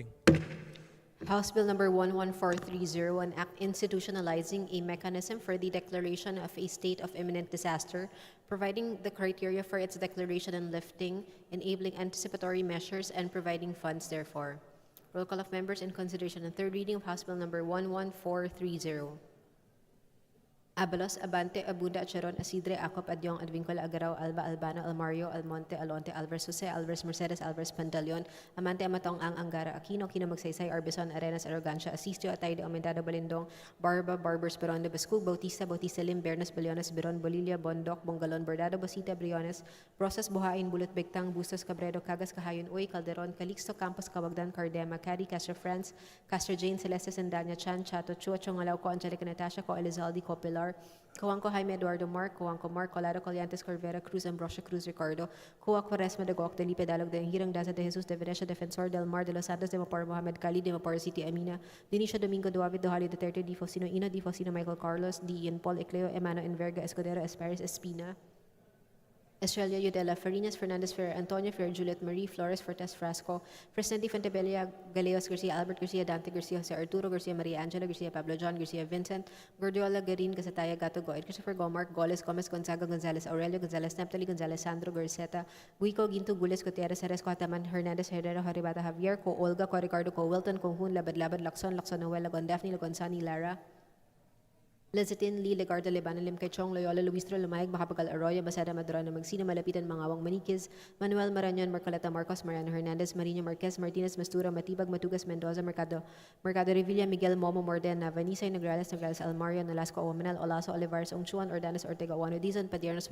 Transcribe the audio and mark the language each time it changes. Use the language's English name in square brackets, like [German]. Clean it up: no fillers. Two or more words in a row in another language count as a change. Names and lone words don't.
[English] House Bill Number 11430, an act institutionalizing a mechanism for the declaration of a state of imminent disaster, providing the criteria for its declaration and lifting, enabling anticipatory measures, and providing funds therefor. Roll call of members in consideration and third reading of House Bill Number 11430. Abalos, Abante, Abunda, Charon, Asidre, Acop, Adyong, Advincola, Agaraw, Alba, Albano, Almario, Almonte, Alonte, Alvarez, Jose, Alvarez, Mercedes, Alvarez, Pantaleon, Amante, Amatong, Ang, Angara, Aquino, Kino, Magsaysay, Arbison, Arenas, Arrogancia, Asistio, Atayde, Aumentado, Balindong, Barba, Barbers, Beron, de Bascug, Bautista, Lim, Bernas, Baliones, Beron, Bolilia, Bondok, Bongalon, Bordado, Bosita, Briones, Rosas, Buhain, Bulot, Bigtang, Bustos, Cabredo, Cagas, Kahayon, Uy, Calderon, Calixto, Campos, Cawagdan, Cardema, Cadi, Castro France, Castro Jane, Celeste, Sandanya, Chan, Chato, Chua, Chongalaw, Co, Angelica, Natasha, Co, Elizalde, Co, Pilar, Coanco Jaime Eduardo Mark, Coanco Mark, Colado Colliantes Corvera, Cruz Ambrosio Cruz Ricardo, Coa Quaresma de Goc, Delipe Dalog de Hirang Daza de Jesus de Venecia, Defensor del Mar de los Santos de Mapar Mohamed Khalid de Mapar City Amina, Dinicio Domingo Duavid Dohali Duterte, Di Fosino Ina, Di Fosino Michael Carlos, Di Ian Paul Ecleo, Emano Enverga Escudero Esparis Espina. Estrella Yudela, Farinas, Fernandez Ferrer, Antonio Ferrer, Juliet Marie, Flores, Fortes Frasco, Presidente Fontebella, Galeos Garcia, Albert Garcia, Dante Garcia, Jose Arturo Garcia, Maria Angela Garcia, Pablo John Garcia, Vincent, Gordiola Garin, Casataya, Gato Goed, Christopher Gomark, Goles, Gomez, Gonzaga, Gonzalez, Aurelio Gonzalez, Neptali Gonzalez, Sandro Garceta, Guico, Ginto, Gules, Gutierrez, Jerez, Coataman, Hernandez, Herrera, Horibata, Javier, Co, Olga, Co, Ricardo, Co, Wilton, Conjun, Labad, Labad, Lacson, Noel, Lagon, Daphne, Lagonsani, Lara, Lezitin, Lee, Legarda, Lebanon, Limkachong, Loyola, Luistro, Lumayag, Macapagal, Arroyo, Masada, Madrano, Magsino, Malapitan, Mangawang, Manikiz, Manuel Marañon, Marcoleta, Marcos, Mariano Hernandez, Marino Marquez, Martinez, Mastura, Matibag, Matugas, Mendoza, Mercado Revilla, Miguel, Momo, Mordena, Vanisa, Nograles, Almario, Nolasco, Omanal, Olaso, Olivares, Ongchuan, Ordanes, Ortega, Wano, Dizon, Padiernos,